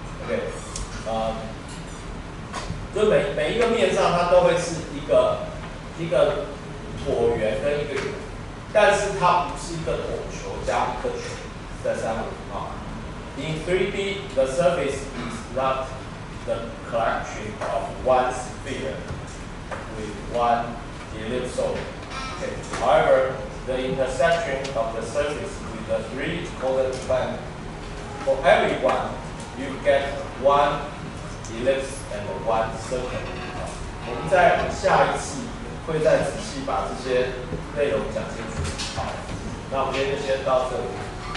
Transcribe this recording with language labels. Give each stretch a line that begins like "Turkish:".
English: Okay,
Chinese: 就每一个面上它都会是一个椭圆跟一个圆，但是它不是一个椭球加一颗球在上面啊。
English: In 3D, the surface is not the collection of one sphere with one ellipsoid. Okay. However, the intersection of the surface with the three coordinate plan, for every one, you get one ellipse and one circle.
Chinese: 我们在下一次会再仔细把这些内容讲清楚。好，那我们今天就先到这里。